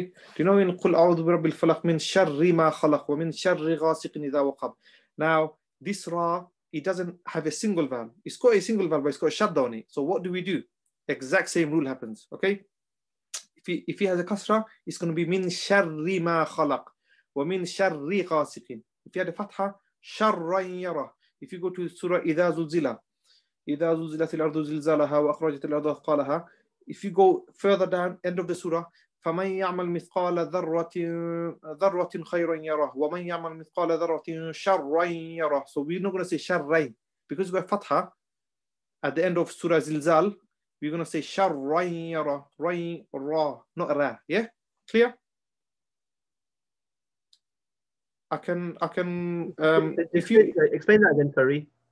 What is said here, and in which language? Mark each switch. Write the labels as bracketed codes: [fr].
[en] Do you know in [ar] قُلْ أَعُوذُ بِرَبِّ الْفَلَقِ مِنْ شَرِّ مَا خَلَقَ وَمِنْ شَرِّ غَاسِقٍ إِذَا وَقَبَ. [en] Now, this ra, it doesn't have a single vowel. It's got a single vowel, but it's got a shadda on it. So what do we do? Exact same rule happens. Okay. If he has a kasra, it's going to be [ar] min sharri ma khalaq wa min sharri ghasiqin. [en] If you had a fatha, sharran yara. If you go to Surah [ar] إِذَا زُلْزِلَ إِذَا زُلْزِلَتِ الْأَرْضُ زِلْزَالَهَا وَأَخْرَجَتِ الْأَرْضُ أَثْقَالَهَا. [en] If you go further down, end of the surah, [ar] فَمَنْ يَعْمَلْ مِثْقَالَ ذَرَّةٍ خَيْرًا يَرَهُ وَمَنْ يَعْمَلْ مِثْقَالَ ذَرَّةٍ شَرًّا يَرَهُ. [en] So we're not going to say sharrain because we have fatha at the end of Surah Zilzal. We're going to say sharran yara, rain, ra, not ra. Yeah, clear? I can. If you explain that again, sorry.